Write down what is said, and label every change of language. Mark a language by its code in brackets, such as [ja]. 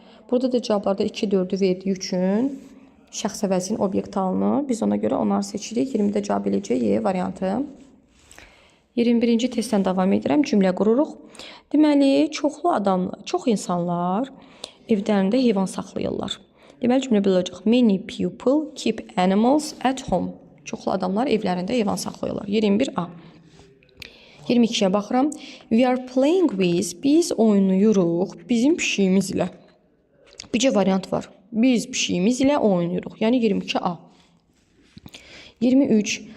[az] Burada da cavablarda 2-4-ü verdiyi üçün şəxs əvəzinin obyekt alınır. Biz ona görə onları seçirik. 20-də cavab eləyəcək Y variantı. 21-ci testdən davam edirəm. Cümlə qururuq. Deməli, çox insanlar evlərində heyvan saxlayırlar. Deməli, cümlə belə olacaq. [en] Many people keep animals at home. [az] Çoxlu adamlar evlərində heyvan saxlayırlar. 21A. 22-yə baxıram. [en] We are playing with. [az] Biz oynayırıq bizim pişiyimiz ilə. Bircə variant var. Biz pişiyimiz ilə oynayırıq. Yəni 22A. 23.